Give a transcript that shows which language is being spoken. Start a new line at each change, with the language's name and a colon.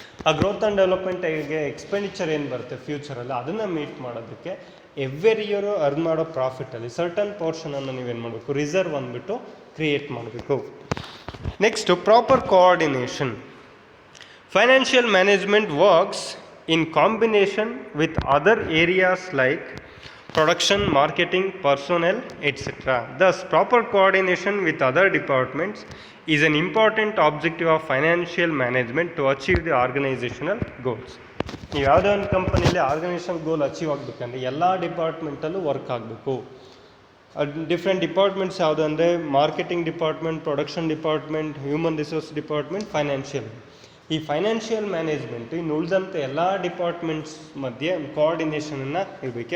Kannada: ಆ growth and ಡೆವಲಪ್ಮೆಂಟಿಗೆ expenditure ಏನು ಬರುತ್ತೆ ಫ್ಯೂಚರಲ್ಲಿ, ಅದನ್ನು ಮೀಟ್ ಮಾಡೋದಕ್ಕೆ ಎವ್ರಿ ಇಯರು ಅರ್ನ್ ಮಾಡೋ ಪ್ರಾಫಿಟಲ್ಲಿ ಸರ್ಟನ್ ಪೋರ್ಷನನ್ನು ನೀವೇನು ಮಾಡಬೇಕು, ರಿಸರ್ವ್ ಅಂದ್ಬಿಟ್ಟು ಕ್ರಿಯೇಟ್ ಮಾಡಬೇಕು.
English: Next proper coordination. Financial management works in combination with other areas like production, marketing, personnel, etc. Thus, proper coordination with other departments is an important objective of financial management to achieve the organizational goals.
Kannada: ನೀವು ಯಾವುದೇ ಒಂದು ಕಂಪನಿಯಲ್ಲಿ organisation ಗೋಲ್ achieve ಆಗಬೇಕಂದ್ರೆ ಎಲ್ಲ ಡಿಪಾರ್ಟ್ಮೆಂಟಲ್ಲೂ work ಆಗಬೇಕು. Different departments ಯಾವುದು ಅಂದರೆ marketing department, production department, human resource department, financial. ಈ ಫೈನಾನ್ಷಿಯಲ್ ಮ್ಯಾನೇಜ್ಮೆಂಟ್ ಇನ್ನು ಉಳಿದಂಥ ಎಲ್ಲ ಡಿಪಾರ್ಟ್ಮೆಂಟ್ಸ್ ಮಧ್ಯೆ ಕೋಆರ್ಡಿನೇಷನನ್ನು ಇರಬೇಕು.